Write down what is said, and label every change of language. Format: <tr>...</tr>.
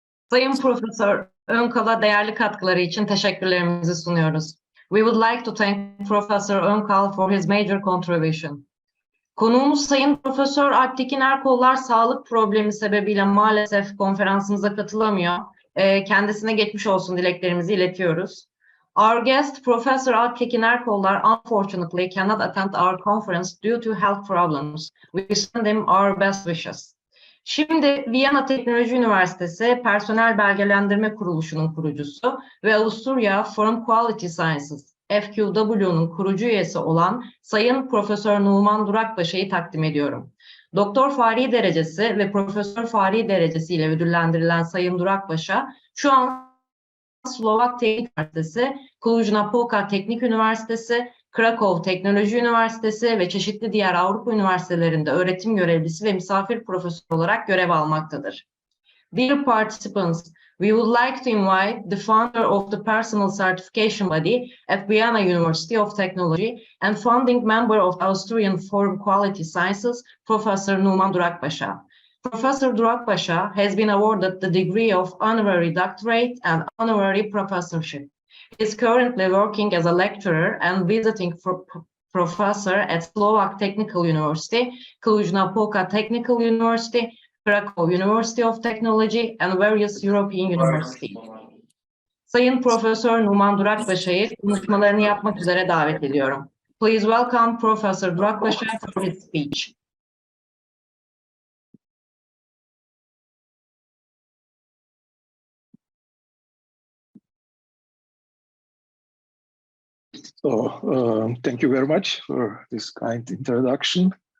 <tr>Sayın Profesör Önkal'a değerli katkıları için teşekkürlerimizi sunuyoruz.</tr> <en>We would like to thank Professor Önkal for his major contribution.</en> <tr>Konuğumuz Sayın Profesör Alptekin Erkollar sağlık problemi sebebiyle maalesef konferansımıza katılamıyor. Kendisine geçmiş olsun dileklerimizi iletiyoruz.</tr> <en>Our guest, Professor Alptekin Erkollar, unfortunately cannot attend our conference due to health problems. We send him our best wishes.</en> <tr>Şimdi Viyana Teknoloji Üniversitesi Personel Belgelendirme Kuruluşu'nun kurucusu ve Avusturya Forum Quality Sciences FQW'nun kurucu üyesi olan Sayın Profesör Numan Durakpaşa'yı takdim ediyorum. Doktor Fahri derecesi ve Profesör Fahri derecesi ile ödüllendirilen Sayın Durakpaşa şu an Slovak Teknik Üniversitesi, Cluj-Napoca Teknik Üniversitesi, Krakow Teknoloji Üniversitesi ve çeşitli diğer Avrupa üniversitelerinde öğretim görevlisi ve misafir profesör olarak görev almaktadır.</tr> <en>Dear participants, we would like to invite the founder of the Personal Certification Body at Vienna University of Technology and founding member of Austrian Forum Quality Sciences, Professor Numan Durakpaşa. Professor Durakpaşa has been awarded the degree of Honorary Doctorate and Honorary Professorship. He is currently working as a lecturer and visiting professor at Slovak Technical University, Cluj-Napoca Technical University, Krakow University of Technology and various European universities.</en> <tr>Sayın Profesör Numan Durakpaşa'yı konuşmalarını yapmak üzere davet ediyorum.</tr> <en>Please welcome Professor Durakpaşa for his speech. So, thank you very much for this kind introduction.</en>